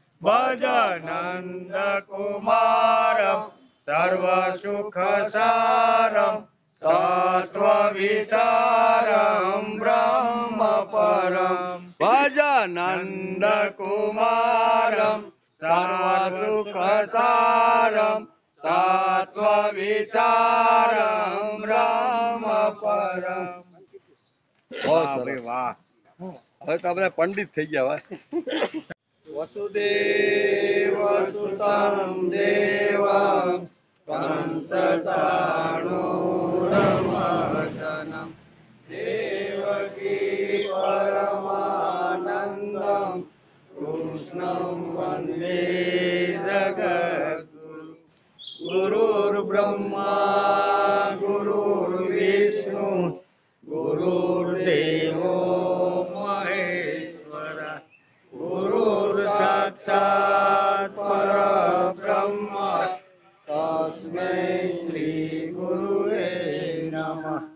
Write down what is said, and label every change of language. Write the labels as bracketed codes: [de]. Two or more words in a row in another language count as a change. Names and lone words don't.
[sa] भजनन्दकुमारं सर्वसुखसारं तत्त्वविचारं ब्रह्मपरं भजनन्दकुमारं सर्वसुखसारं तत्त्वविचारं ब्रह्मपरं। [gu] વાહ ભાઈ વાહ. હવે તો આપણે પંડિત થઈ ગયા. [sa] वसुदेव सुतं देवं कंसचाणूरमर्दनं देवकी परमानन्दं कृष्णं वन्दे जगद्गुरुं गुरुर्ब्रह्मा गुरुर्विष्णु गुरुर्देवो महेश्वरः गुरुर्साक्षात् परब्रह्म तस्मै श्रीगुरुवे नमः।